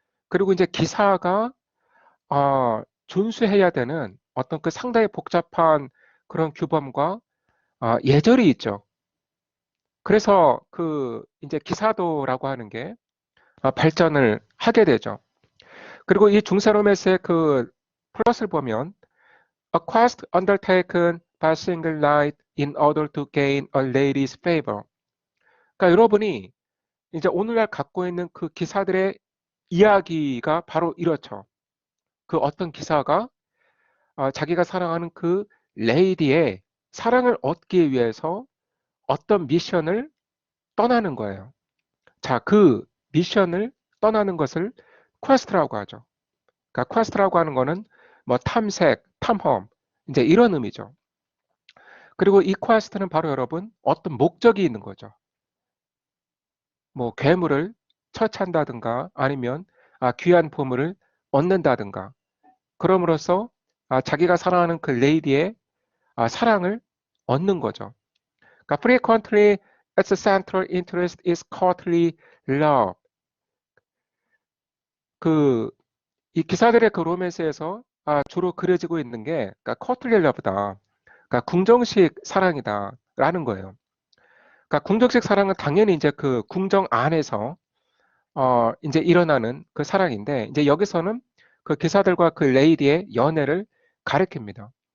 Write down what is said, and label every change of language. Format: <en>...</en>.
<ko>그리고 이제 기사가 준수해야 되는 어떤 그 상당히 복잡한 그런 규범과 예절이 있죠. 그래서 그 이제 기사도라고 하는 게 발전을 하게 되죠. 그리고 이 중세로맨스의 그 플롯을 보면</ko> <en>a quest undertaken by single knight in order to gain a lady's favor.</en> <ko>그러니까 여러분이 이제 오늘날 갖고 있는 그 기사들의 이야기가 바로 이렇죠. 그 어떤 기사가 자기가 사랑하는 그 레이디의 사랑을 얻기 위해서 어떤 미션을 떠나는 거예요. 자, 그 미션을 떠나는 것을 퀘스트라고 하죠. 그러니까 퀘스트라고 하는 거는 뭐 탐색, 탐험, 이제 이런 의미죠. 그리고 이 퀘스트는 바로 여러분 어떤 목적이 있는 거죠. 뭐 괴물을 처치한다든가 아니면 귀한 보물을 얻는다든가 그럼으로써 자기가 사랑하는 그 레이디의 사랑을 얻는 거죠. 그러니까</ko> <en>frequently its central interest is courtly love.</en> <ko>그 이 기사들의 그 로맨스에서 주로 그려지고 있는 게 그러니까 courtly love다. 그러니까 궁정식 사랑이다라는 거예요. 그러니까 궁정식 사랑은 당연히 이제 그 궁정 안에서 이제 일어나는 그 사랑인데 이제 여기서는 그 기사들과 그 레이디의 연애를 가리킵니다.</ko>